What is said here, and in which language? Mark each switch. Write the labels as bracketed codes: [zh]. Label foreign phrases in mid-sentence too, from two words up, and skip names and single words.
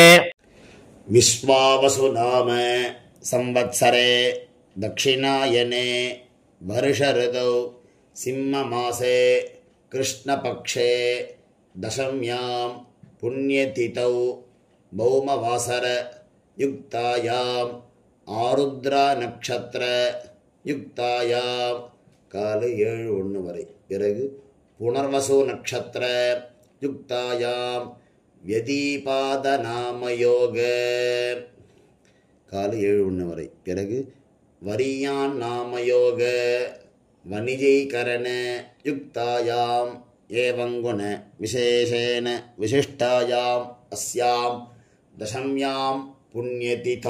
[sa] विश्वावसु नाम संवत्सरे दक्षिणायने वर्षऋतौ सिंहमासे कृष्णपक्षे दशम्यां पुण्यतिथौ भौमवासर युक्तायां आरुद्रा नक्षत्र युक्तायां [ta] காலை 7:01 வரை. [sa] பிறகு पुनर्वसु नक्षत्र युक्तायां यतीपात नामयोग [ta] காலை 7:01 வரை. [sa] பிறகு वरीयान् नामयोग वणिजीकरण युक्तायां एवंगुण विशेषेण विशिष्टायां अस्यां दशम्यां पुण्यतिथौ.